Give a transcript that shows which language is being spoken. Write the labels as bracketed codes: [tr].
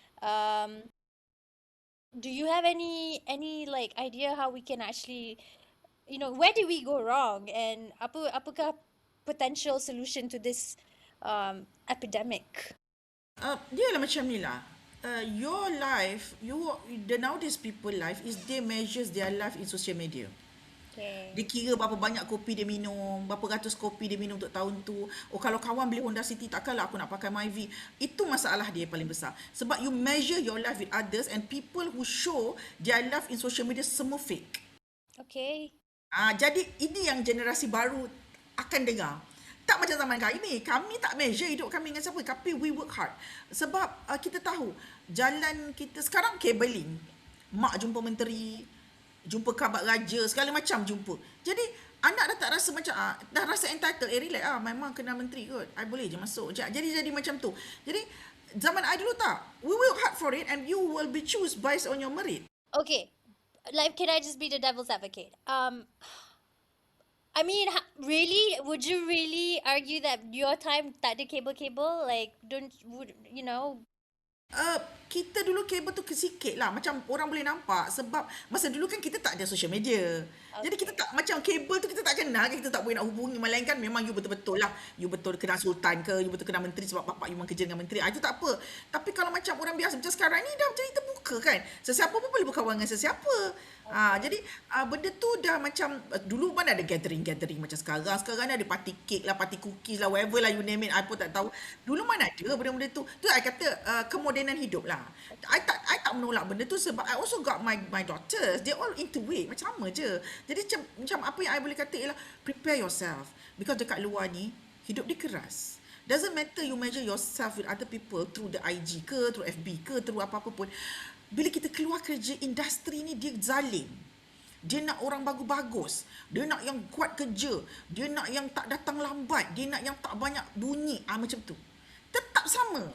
[en] Um, do you have any like idea how we can actually, where did we go wrong, and apakah potential solution to this epidemic? [ms] Dia lah macam ni lah. [en] Your life, the nowadays people life is they measures their life in social media. [ms] Dia kira berapa banyak kopi dia minum, berapa ratus kopi dia minum untuk tahun tu. Oh, kalau kawan beli Honda City, takkanlah aku nak pakai Myvi. Itu masalah dia paling besar. Sebab [en] you measure your life with others, and people who show their life in social media [ms] semua fake. [en] Okay. [ms] Jadi ini yang generasi baru akan dengar. Tak macam zaman kami tak measure hidup kami dengan siapa, tapi [en] we work hard. [ms] Sebab kita tahu jalan kita sekarang cabling. Mak jumpa menteri, jumpa kabat raja, segala macam jumpa. Jadi anak dah tak rasa macam dah rasa entitled. Relax memang kena menteri kot, I boleh je masuk. Jadi macam tu. Jadi zaman I dulu tak, [en] we work hard for it and you will be choose based on your merit. Okay. Like, can I just be the devil's advocate? I mean, really, would you really argue that your time [ms] tak ada [en] cable? Like, don't would you know? [ms] Kita dulu kabel tu sikit lah. Macam orang boleh nampak. Sebab masa dulu kan kita tak ada social media. Jadi kita [en] Okay. [ms] tak, macam kabel tu kita tak kenal kan. Kita tak boleh nak hubungi. Melainkan memang you betul-betul lah. You betul kenal sultan ke. You betul kenal menteri sebab bapak you memang kerja dengan menteri. Itu tak apa. Tapi kalau macam orang biasa macam sekarang ni dah jadi terbuka kan. Sesiapa pun boleh berkawan dengan sesiapa. [en] Okay. [ms] Jadi benda tu dah macam dulu mana ada gathering macam sekarang. Sekarang ni ada party cake lah, party cookies lah, whatever lah [en] you name it. [ms] I pun tak tahu. Dulu mana ada benda-benda tu. Tu I kata kemodenan hidup lah. [en] I [ms] tak menolak benda tu sebab [en] I also got my daughters. They all into it. [ms] Macam sama je. Jadi macam apa yang I boleh kata ialah [en] prepare yourself. Because [ms] dekat luar ni hidup dia keras. [en] Doesn't matter you measure yourself with other people through the IG ke, through FB ke, through apa-apa pun. [ms] Bila kita keluar kerja, industri ni dia zalim. Dia nak orang bagus-bagus. Dia nak yang kuat kerja. Dia nak yang tak datang lambat. Dia nak yang tak banyak bunyi. Macam tu. Tetap sama.